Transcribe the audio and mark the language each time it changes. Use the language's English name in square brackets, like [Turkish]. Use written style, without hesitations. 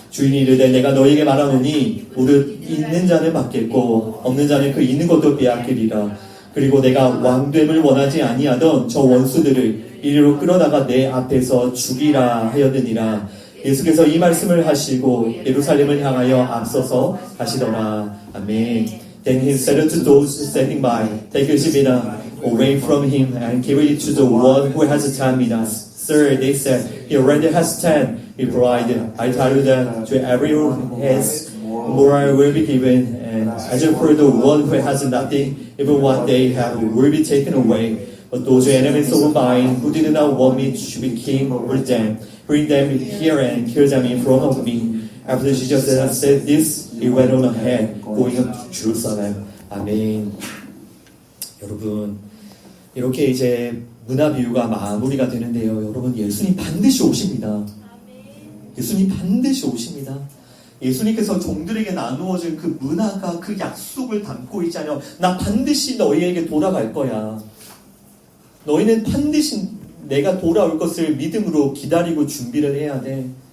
[Korean] 주인이 이르되 내가 너에게 말하노니 무릇 있는 자는 받겠고 없는 자는 그 있는 것도 빼앗기리라. 그리고 내가 왕됨을 원하지 아니하던 저 원수들을 이리로 끌어다가 내 앞에서 죽이라 하였느니라. 예수께서 이 말씀을 하시고 예루살렘을 향하여 앞서서 가시더라. 아멘. [English] Then he said to those standing by, take your stamina away from him and give it to the one who has 10 minas. Sir, they said, he already has 10. He replied, I tell you that to everyone who has more will be given, and as for the one who has nothing, even what they have will be taken away. But those enemies of mine who did not want me to be king over them, bring them here and kill them in front of me. After Jesus had said this, he went on ahead, going up to Jerusalem. [Korean] 아멘. 여러분, 이렇게 이제 문화 비유가 마무리가 되는데요. 여러분, 예수님 반드시 오십니다. 예수님 반드시 오십니다. 예수님께서 종들에게 나누어진 그 문화가 그 약속을 담고 있잖아요. 나 반드시 너희에게 돌아갈 거야. 너희는 반드시 내가 돌아올 것을 믿음으로 기다리고 준비를 해야 돼.